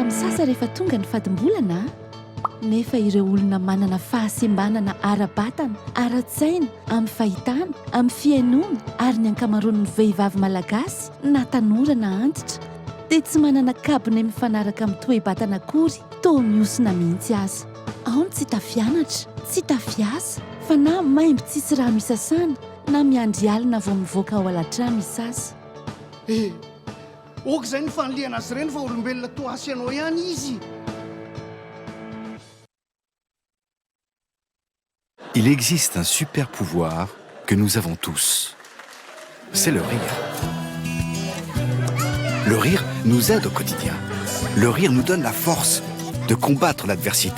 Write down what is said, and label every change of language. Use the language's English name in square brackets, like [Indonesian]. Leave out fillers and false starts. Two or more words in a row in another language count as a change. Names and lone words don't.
[Malagasy] misasa rehefa tonga ny fadim-bolana nefa ireo olona manana fahasembanana ara-batana ara-tsaina amin'ny fahitana amin'ny fiainoana ary ny ankamaroan'ny vehivavy malagasy na tanora na antitra dia tsy manana kabony mifanaraka amin'ny toe-batana akory toa miosona mihitsy aza ao ny tsy tafianatra tsy tafiasa fa na maimbo tsisy rano isasana na miandry alina vao mivoaka ao alatrano isasa oka izay ny fanoliana azy ireny fa olombelona toa asy anao ihany izy. [French] Il existe un super pouvoir que nous avons tous. C'est le rire. Le rire nous aide au quotidien. Le rire nous donne la force de combattre l'adversité.